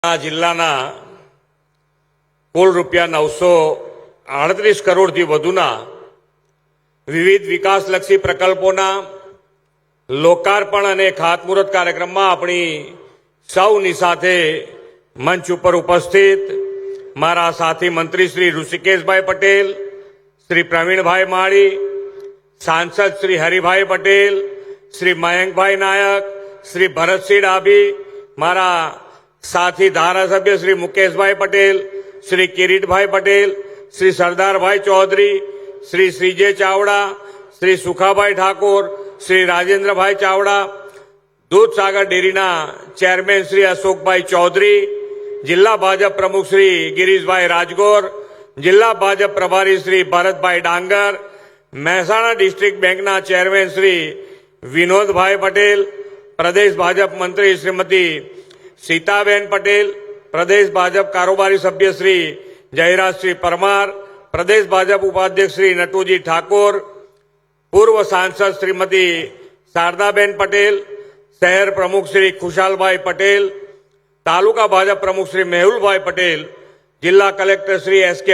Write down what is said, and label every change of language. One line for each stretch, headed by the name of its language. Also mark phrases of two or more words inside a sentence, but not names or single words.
Gujarati: જિલ્લાના કુલ રૂપિયા 938 કરોડથી વધુના વિવિધ વિકાસલક્ષી પ્રકલ્પોના લોકાર્પણ અને ખાતમુહૂર્ત કાર્યક્રમમાં આપણી સૌની સાથે મંચ ઉપર ઉપસ્થિત મારા સાથી મંત્રી શ્રી ઋષિકેશભાઈ પટેલ, શ્રી પ્રવીણભાઈ માળી, સાંસદ શ્રી હરિભાઈ પટેલ, શ્રી મયંકભાઈ નાયક, શ્રી ભરતસિંહ ડાભી, મારા સાથી ધારાસભ્ય શ્રી મુકેશભાઈ પટેલ, શ્રી કિરીટભાઈ પટેલ, શ્રી સરદારભાઈ ચૌધરી, શ્રી શ્રીજય ચાવડા, શ્રી સુખાભાઈ ઠાકુર, શ્રી રાજેન્દ્રભાઈ ચાવડા, દૂધસાગર ડેરીના ચેરમેન શ્રી અશોકભાઈ ચૌધરી, જિલ્લા ભાજપ પ્રમુખ શ્રી ગિરીશભાઈ રાજગોર, જિલ્લા ભાજપ પ્રભારી શ્રી ભરતભાઈ ડાંગર, મહેસાણા ડિસ્ટ્રિક્ટ બેંકના ચેરમેન શ્રી વિનોદભાઈ પટેલ, પ્રદેશ ભાજપ મંત્રી શ્રીમતી સીતાબેન પટેલ, પ્રદેશ ભાજપ કારોબારી સભ્ય શ્રી જયરાજ શ્રી પરમાર, પ્રદેશ ભાજપ ઉપાધ્યક્ષ શ્રી નટૂજી ઠાકુર, પૂર્વ સાંસદ શ્રીમતી શારદાબેન પટેલ, શહેર પ્રમુખ શ્રી ખુશાલભાઈ પટેલ, તાલુકા ભાજપ પ્રમુખ શ્રી મેહુલભાઈ પટેલ, જિલ્લા કલેક્ટર શ્રી એસ.કે.